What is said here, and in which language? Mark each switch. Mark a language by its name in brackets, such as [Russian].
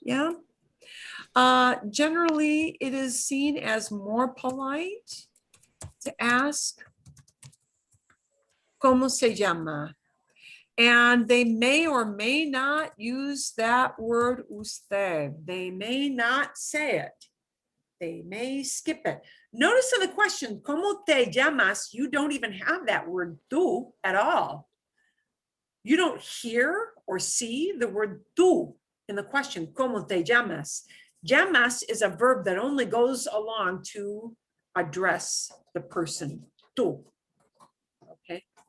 [English] Yeah. Generally, it is seen as more polite to ask [Spanish] ¿Cómo se llama? [English] And they may or may not use that word usted. They may not say it. They may skip it. Notice in the question, [Spanish] ¿Cómo te llamas? [English] You don't even have that word tú at all. You don't hear or see the word tú in the question, [Spanish] ¿Cómo te llamas? [English] Llamas is a verb that only goes along to address the person, tú. Okay.